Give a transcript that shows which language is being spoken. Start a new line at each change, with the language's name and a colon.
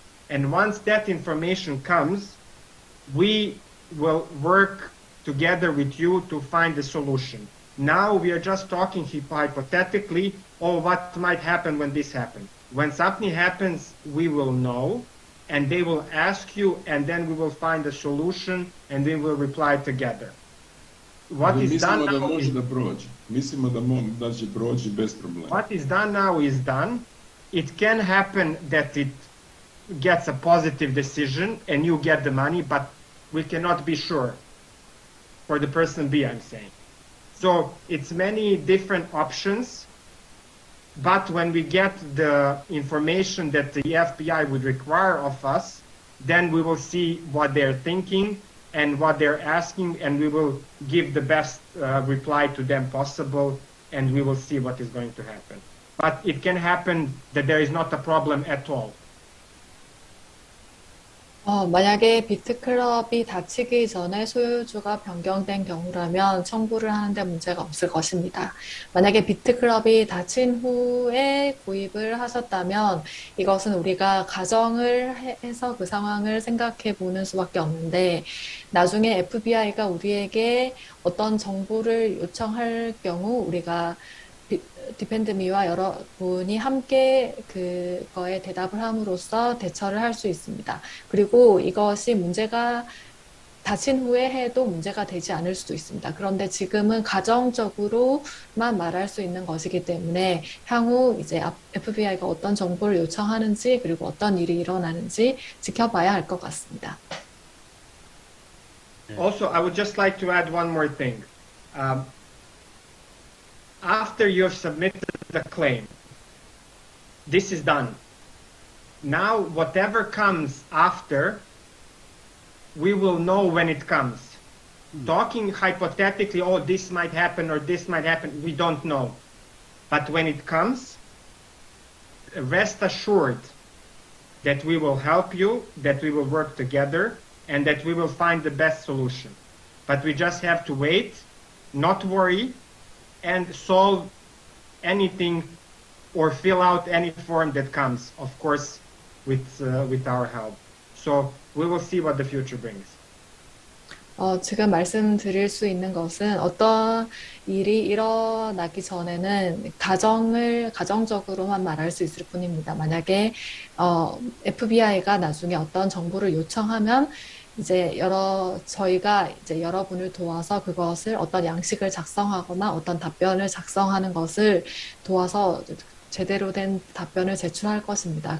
English: And once that information comes, we will work together with you to find a solution. Now we are just talking hypothetically, what might happen when this happens. When something happens, we will know, and they will ask you, and then we will find a solution, and we will reply together. What is done now is,
Serbian: Mislimo da će proći bez problema.
English: What is done now is done. It can happen that it gets a positive decision and you get the money, but we cannot be sure for the person B, I'm saying. So it's many different options. but when we get the information that the FBI would require of us, then we will see what they're thinking and what they're asking, and we will give the best reply to them possible, and we will see what is going to happen. But it can happen that there is not a problem at all.
Korean: 만약에 비트클럽이 닫히기 전에 소유주가 변경된 경우라면 청구를 하는데 문제가 없을 것입니다. 만약에 비트클럽이 닫힌 후에 구입을 하셨다면 이것은 우리가 가정을 해서 그 상황을 생각해 보는 수밖에 없는데 나중에 FBI가 우리에게 어떤 정보를 요청할 경우 우리가 디펜드미와 여러분이 함께 그거에 대답을 함으로써 대처를 할 수 있습니다. 그리고 이것이 문제가 닫힌 후에 해도 문제가 되지 않을 수도 있습니다. 그런데 지금은 가정적으로만 말할 수 있는 것이기 때문에 향후 이제 FBI가 어떤 정보를 요청하는지 그리고 어떤 일이 일어나는지 지켜봐야 할 것 같습니다.
English: Also, I would just like to add one more thing. After you have submitted the claim, this is done. Now, whatever comes after, we will know when it comes. Talking hypothetically, oh, this might happen or this might happen, we don't know. But when it comes, rest assured that we will help you, that we will work together, and that we will find the best solution. But we just have to wait, not worry, and solve anything or fill out any form that comes, of course, with our help. So we will see what the future brings.
Korean: 지금 말씀드릴 수 있는 것은 어떤 일이 일어나기 전에는 가정적으로만 말할 수 있을 뿐입니다. 만약에 FBI가 나중에 어떤 정보를 요청하면 이제 저희가 이제 여러분을 도와서 그것을 어떤 양식을 작성하거나 어떤 답변을 작성하는 것을 도와서 제대로 된 답변을 제출할 것입니다.